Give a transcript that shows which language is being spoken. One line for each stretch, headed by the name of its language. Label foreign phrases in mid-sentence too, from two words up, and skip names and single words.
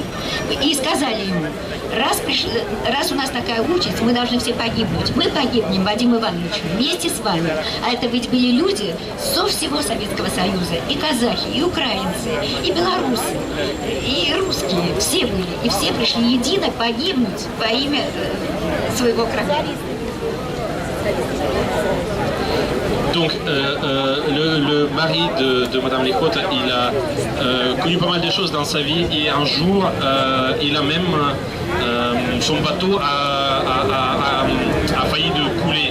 Russian: И сказали ему, раз у нас такая участь, мы должны все погибнуть. Мы погибнем, Вадим Иванович, вместе с вами. А это ведь были люди со всего Советского Союза. И казахи, и украинцы, и белорусы, и русские. Все были. И все пришли едино погибнуть во имя своего корабля.
French: Donc le mari de Madame Likhota, il a connu pas mal de choses dans sa vie et un jour il a même son bateau a failli de couler.